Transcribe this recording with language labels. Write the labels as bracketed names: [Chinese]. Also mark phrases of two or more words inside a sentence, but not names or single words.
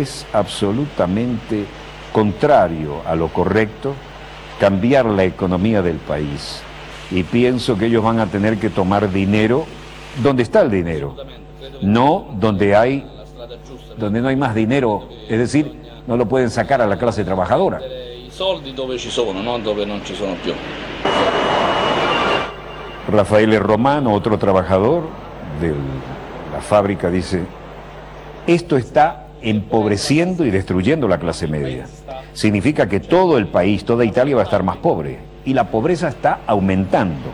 [Spanish] es absolutamente contrario a lo correcto cambiar la economía del país y pienso que ellos van a tener que tomar dinero donde está el dinero, no donde no hay más dinero, es decir, no lo pueden sacar a la clase trabajadora. [Italian] I soldi dove ci sono, non dove non ci sono più. [Spanish] Rafael Romano, otro trabajador de la fábrica, dice: esto está empobreciendo y destruyendo la clase media. Significa que todo el país, toda Italia va a estar más pobre y la pobreza está aumentando.